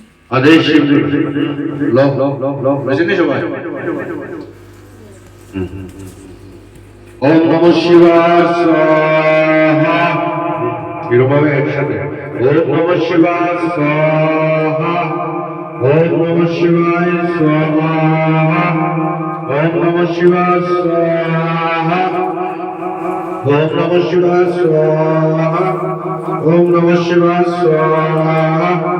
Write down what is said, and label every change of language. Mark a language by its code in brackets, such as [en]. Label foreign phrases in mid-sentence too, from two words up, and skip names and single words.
[bn] আদেশ সিন্দুর ল বুঝেনি সবাই [sa] ওম নমঃ শিবায় স্বাহা [bn] এরকমভাবে একসাথে [sa] ওম নমঃ শিবায় স্বাহা ওম নমঃ শিবায় স্বাহা ওম নমঃ শিবায় স্বাহা ওম নমঃ শিবায় স্বাহা ওম নমঃ শিবায় স্বাহা